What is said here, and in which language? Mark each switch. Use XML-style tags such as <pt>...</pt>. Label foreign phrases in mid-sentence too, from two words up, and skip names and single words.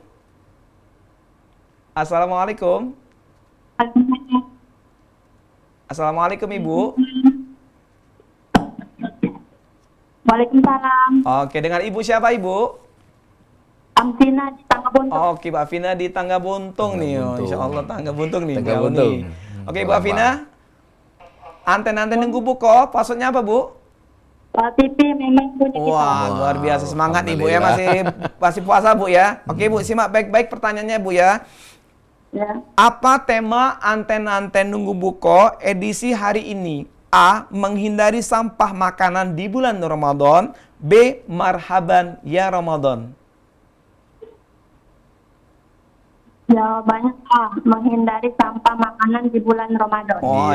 <id>Assalamualaikum. Assalamualaikum Ibu. Waalaikumsalam. Oke, dengan Ibu siapa Ibu? Amtina di Tangga Buntung. Oke, Mbak Afina di Tangga Buntung nih. Oh,</id> <ar>Insya Allah</ar> <id>Tangga Buntung nih. Tangga jauh Buntung. nih. Oke, Bu Afina. Anten-anten nunggu buko, passwordnya apa Bu? TV memang punya kita. Wah, luar biasa semangat nih Bu ya, masih puasa Bu ya. Oke Bu, simak baik-baik pertanyaannya Bu ya. Ya. Apa tema anten-anten nunggu buko edisi hari ini? A. Menghindari sampah makanan di bulan Ramadan. B.</id> <ar>Marhaban ya Ramadan.</ar> <id>Jawabannya A. Menghindari sampah makanan di bulan Ramadan. Oh,</id>